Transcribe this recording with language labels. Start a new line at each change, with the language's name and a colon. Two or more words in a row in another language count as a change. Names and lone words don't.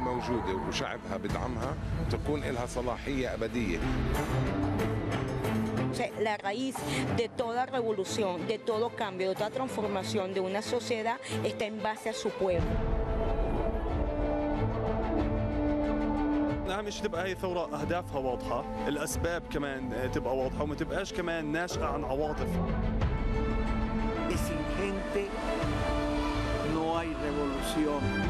Arabic: موجودة وشعبها بدعمها تكون لها صلاحية أبدية.
Spanish: La raíz de toda revolución, de todo cambio, de toda transformación de una sociedad está en base a su pueblo.
Arabic: أهم شيء تبقى هي الثورة أهدافها واضحة، الأسباب كمان تبقى واضحة وما تبقاش كمان ناشئة عن عواطف.
Spanish: Sin gente no hay revolución.